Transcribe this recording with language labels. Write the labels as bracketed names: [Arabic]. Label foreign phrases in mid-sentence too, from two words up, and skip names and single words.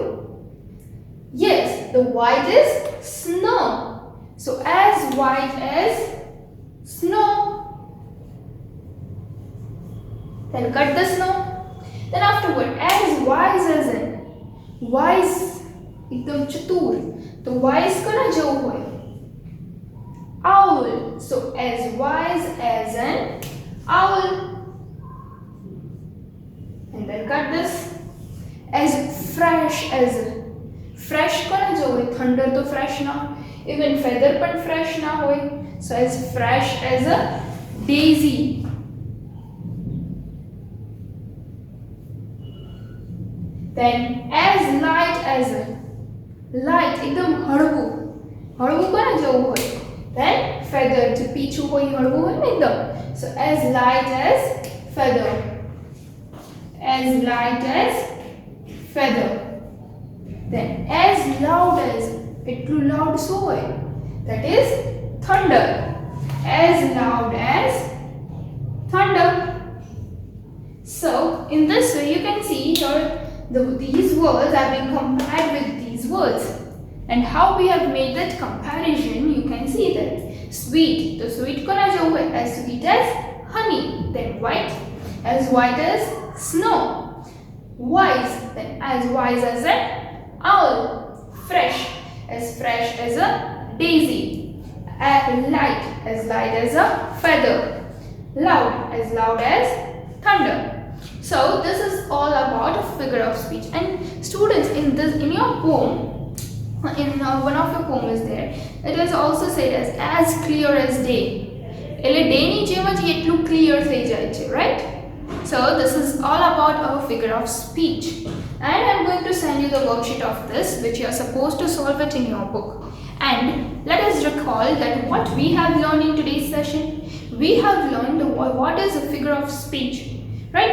[English] Yes, the white is snow. So as white as snow. Then cut the snow. Then afterward, as wise as in wise, [Gujarati] એકદમ ચતુર. तो wise કોના જેવું હોય? [English] Owl. So as wise as an owl. And then cut this. As fresh [Gujarati] કોના જો હોય? [English] Thunder तो fresh ना, even feather पण fresh [Gujarati] ના હોય. [English] So as fresh as a daisy. Then as light [Gujarati] એકદમ હળવું કોના જેવું હોય? [English] Then feather [Gujarati] જે પીંછું હોય હળવું હોય ને એકદમ. [English] So as light as feather. As light as feather. Then as loud as, એટલું loud [Gujarati] શું હોય? [English] That is thunder. As loud as thunder. So in this way you can see here these words are being compared with these words. And how we have made that comparison, you can see that sweet, the sweet [Gujarati] કોના જેવું હોય? [English] As sweet as honey. Then white as snow. Wise, then as wise as an owl. Fresh as a daisy. Light as a feather. Loud as thunder. So this is all about a figure of speech. And students, in your poem, one of your poem is there, it is also said as clear as day. [Gujarati] એટલે day ની જેમ જ એટલું clear થઈ જાય છે, [English] right? So this is all about our figure of speech. And I'm going to send you the worksheet of this, which you are supposed to solve it in your book. And let us recall that what we have learned in today's session. We have learned what is a figure of speech, right?